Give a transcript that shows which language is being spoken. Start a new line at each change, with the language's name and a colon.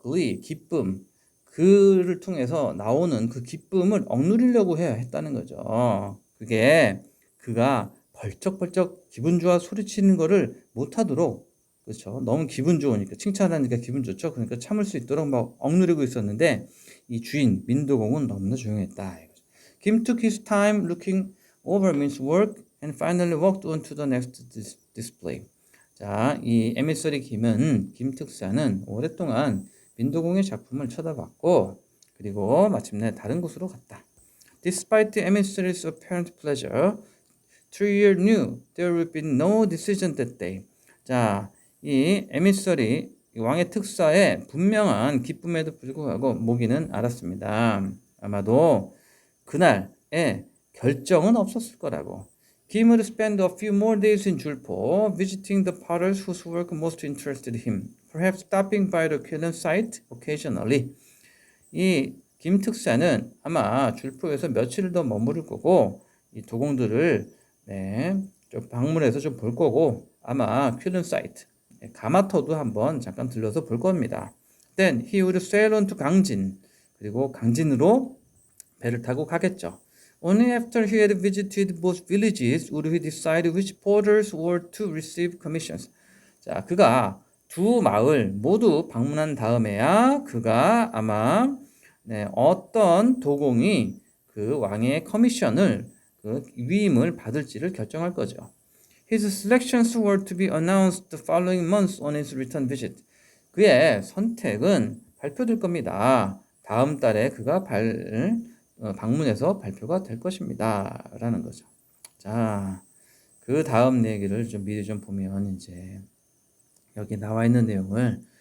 Korean: glee 기쁨 그를 통해서 나오는 그 기쁨을 억누르려고 해야 했다는 거죠. 그게 그가 벌쩍벌쩍 기분 좋아 소리치는 거를 못하도록 그렇죠. 너무 기분 좋으니까 칭찬하니까 기분 좋죠. 그러니까 참을 수 있도록 막 억누르고 있었는데 이 주인 민도공은 너무나 조용했다.
English: Kim took his time looking over Min's work and finally walked on to the next display.
Korean: 자, 이 에미서리 김은 김 특사는 오랫동안 민도공의 작품을 쳐다봤고 그리고 마침내 다른 곳으로 갔다.
English: Despite the emissary's apparent pleasure, Trier knew there would be no decision that day.
Korean: 자, 이 에미서리 왕의 특사의 분명한 기쁨에도 불구하고 모기는 알았습니다. 아마도 그날에 결정은 없었을 거라고.
English: Kim would spend a few more days in 줄포, visiting the potters whose work most interested him, perhaps stopping by the kiln site occasionally.
Korean: 이 김 특사는 아마 줄포에서 며칠을 더 머무를 거고 이 도공들을 좀 방문해서 좀 볼 거고 아마 퀼른 사이트 가마터도 한번 잠깐 들려서 볼 겁니다.
English: Then he would sail on to 강진
Korean: 그리고 강진으로 배를 타고 가겠죠.
English: Only after he had visited both villages would he decide which porters were to receive commissions.
Korean: 자, 그가 두 마을 모두 방문한 다음에야 그가 아마 어떤 도공이 그 왕의 커미션을 그 위임을 받을지를 결정할 거죠.
English: His selections were to be announced the following month on his return visit.
Korean: 그의 선택은 발표될 겁니다. 다음 달에 그가 방문해서 발표가 될 것입니다. 라는 거죠. 자, 그 다음 얘기를 좀 미리 좀 보면 이제 여기 나와 있는 내용을